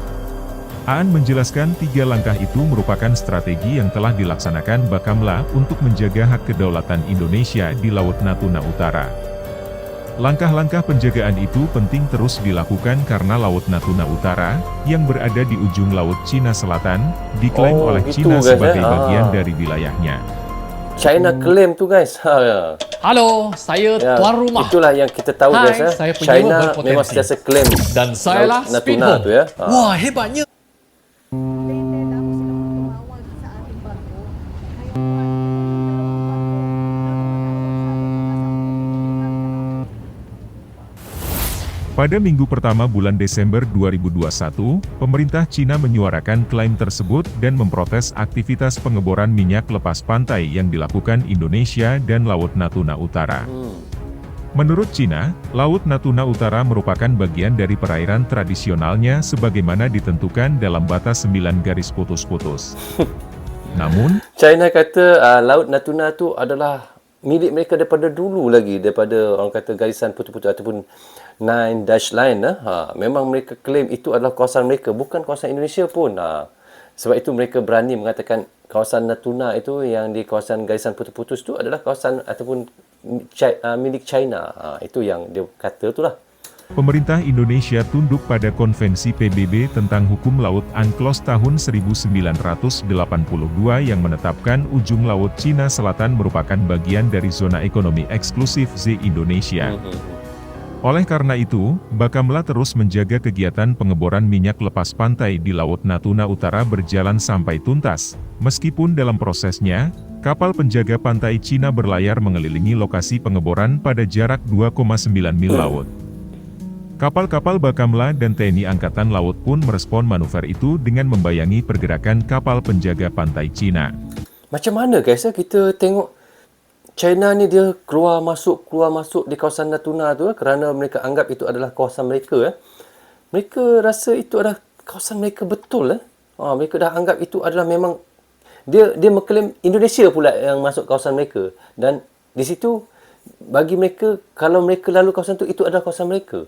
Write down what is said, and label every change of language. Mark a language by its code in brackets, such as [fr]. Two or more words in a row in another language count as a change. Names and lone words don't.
[id] Aan menjelaskan 3 langkah itu merupakan strategi yang telah dilaksanakan Bakamla untuk menjaga hak kedaulatan Indonesia di Laut Natuna Utara. Langkah-langkah penjagaan itu penting terus dilakukan karena Laut Natuna Utara, yang berada di ujung Laut Cina Selatan, diklaim oleh gitu Cina [ms] guys, [id] sebagai bagian Ah. dari wilayahnya. [ms] China claim tu guys. Ha. Halo, saya Ya, tuan rumah itulah yang kita tahu Hai, guys ya. saya penyewa China berpotensi. memang sentiasa claim dan saya lah Laut Speed Natuna Home. tu ya. Ha. Wah, hebatnya. [id] Pada minggu pertama bulan Desember 2021, pemerintah Cina menyuarakan klaim tersebut dan memprotes aktivitas pengeboran minyak lepas pantai yang dilakukan Indonesia dan Laut Natuna Utara. Menurut Cina, Laut Natuna Utara merupakan bagian dari perairan tradisionalnya sebagaimana ditentukan dalam batas 9 garis putus-putus. Namun, [ms] China kata Laut Natuna tu adalah milik mereka daripada dulu lagi, daripada orang kata garisan putus-putus ataupun [en] Nine Dash Line. [ms] Memang mereka claim itu adalah kawasan mereka, bukan kawasan Indonesia pun. Sebab itu mereka berani mengatakan kawasan Natuna itu yang di kawasan garisan putus-putus tu adalah kawasan ataupun milik China. Itu yang dia kata tu lah. [id] pemerintah Indonesia tunduk pada Konvensi PBB tentang Hukum Laut UNCLOS tahun 1982 yang menetapkan ujung Laut Cina Selatan merupakan bagian dari zona ekonomi eksklusif Z Indonesia. Oleh karena itu, Bakamla terus menjaga kegiatan pengeboran minyak lepas pantai di Laut Natuna Utara berjalan sampai tuntas, meskipun dalam prosesnya, kapal penjaga pantai Cina berlayar mengelilingi lokasi pengeboran pada jarak 2,9 mil laut. Kapal-kapal Bakamla dan TNI Angkatan Laut pun merespon manuver itu dengan membayangi pergerakan kapal penjaga pantai Cina. [ms] Macam mana guys ya kita tengok China ni dia keluar masuk di kawasan Natuna tu kerana mereka anggap itu adalah kawasan mereka. Mereka rasa itu adalah kawasan mereka betul. Mereka dah anggap itu adalah memang dia mengklaim Indonesia pula yang masuk kawasan mereka, dan di situ bagi mereka kalau mereka lalu kawasan tu itu adalah kawasan mereka.